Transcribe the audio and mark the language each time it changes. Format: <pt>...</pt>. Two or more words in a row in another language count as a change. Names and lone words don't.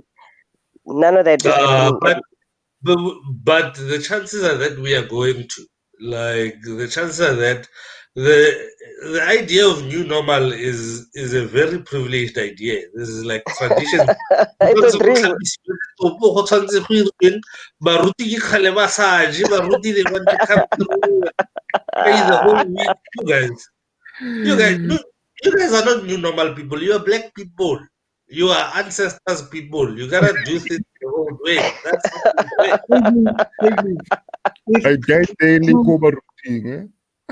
<en>None of that is happening. But the chances are that we are going to, like, the chances are that the idea of new normal is a very privileged idea. This is like tradition. It's a dream.</en> <tn>Baruti ke kgale ba sa je,</tn> <en>baruti they want to come through and pay the whole week. You guys are not new normal people. You are Black people. You are ancestors people. You gotta do things your own way. That's not the way. I died daily over routine, eh?</en>